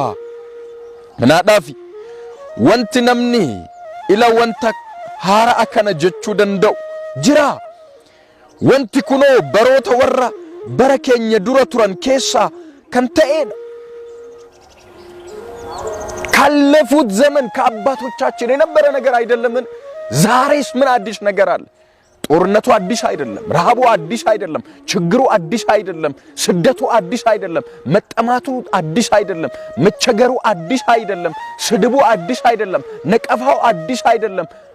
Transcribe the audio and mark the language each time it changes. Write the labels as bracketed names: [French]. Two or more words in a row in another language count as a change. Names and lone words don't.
[Oromo] Kanaadhaafi wanti namni ila wanta haara akkana jechuu danda'u jira wanti kunoo baroota warra bara keenya dura turan keessaa kan ta'edha [Amharic] ካለፉት ዘመን ከአባቶቻችን የነበረ ነገር አይደለምን ዛሬስ ምን አዲስ ነገር አለ ጦርነቱ አዲስ አይደለም ረሃቡ አዲስ አይደለም ችግሩ አዲስ አይደለም ስደቱ አዲስ አይደለም መጠማቱ አዲስ አይደለም መቸገሩ አዲስ አይደለም ስድቡ አዲስ አይደለም ነቀፋው አዲስ አይደለም